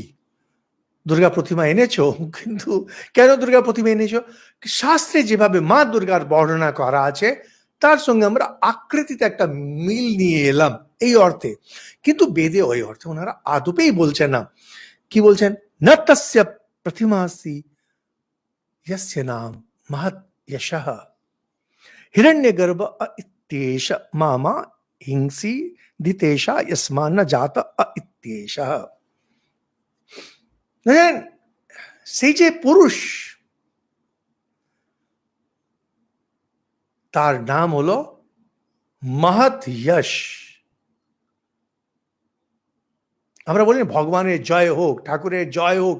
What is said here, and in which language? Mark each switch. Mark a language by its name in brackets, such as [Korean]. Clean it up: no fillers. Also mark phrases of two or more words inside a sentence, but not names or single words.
[Bangla] দুর্গা প্রতিমা এনেছো, কিন্তু কেন দুর্গা প্রতিমা এনেছো? শাস্ত্রে যেভাবে মা দুর্গার বর্ণনা করা আছে তার সঙ্গে আমরা আকৃতিতে একটা মিল নিয়ে এলাম এই অর্থে। কিন্তু বেদে ওই অর্থে ওনারা আদপেই বলছেন না। কি বলছেন? [Sanskrit] ন তস্য প্রতিমাসি यस्य नाम महत यशः हिरण्यगर्भ इत्येष मामा हिंसी दितेशा यस्मान्न जात इत्येषः। [Bangla] দেখেন, সেই যে পুরুষ, তার নাম হলো মহৎ যশ। আমরা বলি ভগবানের জয় হোক, ঠাকুরের জয় হোক।